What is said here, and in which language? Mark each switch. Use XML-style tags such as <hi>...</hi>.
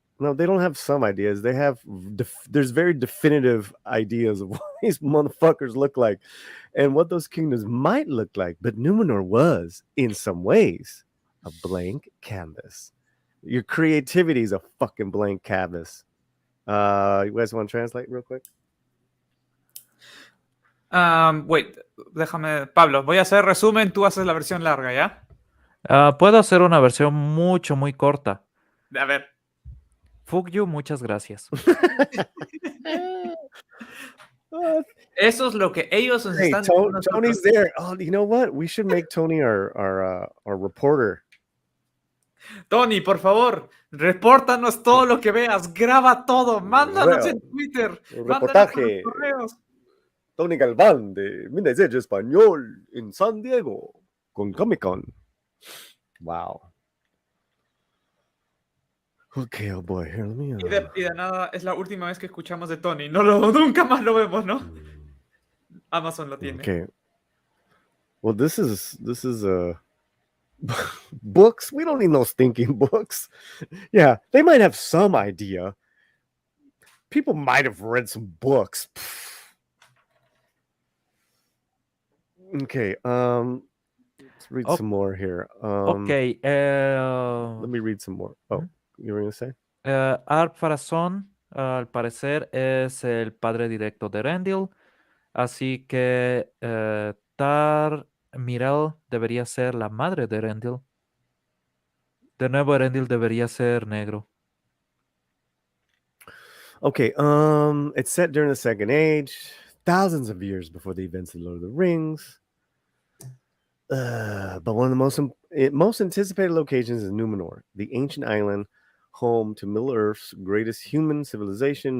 <en>No, they don't have some ideas. They have, there's very definitive ideas of what these motherfuckers look like and what those kingdoms might look like. But Numenor was, in some ways, a blank canvas. Your creativity is a fucking blank canvas. You guys want to translate real quick?</en> <es>Wait, déjame, Pablo, voy a hacer resumen, tú haces la versión larga, ¿ya? Puedo hacer una versión muy corta. A ver.</es> <en>Fuck you,</en> <es>muchas gracias. Eso es lo que ellos nos están diciendo.</es> <en>Tony's there. Oh, you know what? We should make Tony our reporter.</en> <es>Tony, por favor, repórtanos todo lo que veas, graba todo, mándanos en Twitter, reportaje. Correos. Tony Galván de Mensaje Español en San Diego con Comic-Con.</es> <en>Wow. Okay, oh boy, here, let me.</en> <es>Y de nada, es la última vez que escuchamos de Tony. Nunca más lo vemos, ¿no? Amazon lo tiene.</es> <en>Okay. Well, this is books. We don't need no stinking books. Yeah, they might have some idea. People might have read some books. Okay, let's read some more here. Okay. Let me read some more. Oh, you were going to say?</en> <es>Art Farazón, al parecer, es el padre directo de Rendil. Así que Tar Mirel debería ser la madre de Rendil. De nuevo, Rendil debería ser negro.</es> <en>Okay, it's set during the Second Age, thousands of years before the events of Lord of the Rings. But one of the most anticipated locations is Numenor, the ancient island home to Middle Earth's greatest human civilization.</en>